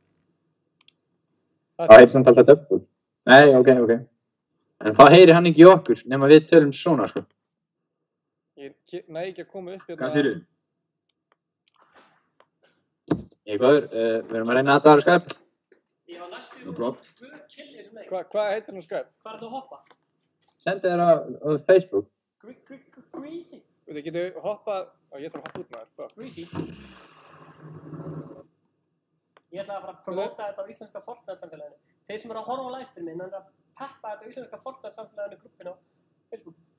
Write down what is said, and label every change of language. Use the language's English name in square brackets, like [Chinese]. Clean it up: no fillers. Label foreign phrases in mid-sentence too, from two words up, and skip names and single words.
[Icelandic] Það heitir samt alltaf döbbul. Nei, ok. En það heyri hann ekki í okkur, nema við tölum svona, sko. Ég næ ekki að koma upp hérna... Hvað segirðu? Ég er góður, við erum að reyna að það á Skype. Ég var næstu [English] No problem. [Icelandic] 2 kill í þessum leik. Hvað heitir hann á Skype? Hvað er það að hoppa? Sendi þér á Facebook. Greasy. Þú getur hoppað... Ég þarf að hoppa út með þér. Greasy. Ég ætla að fara að promóta þetta á íslenska Fortnite-samfélaginu. Þeir sem eru að horfa á livestreaminn, hann er að peppa þetta á íslenska Fortnite-samfélaginu gruppinu á Facebook.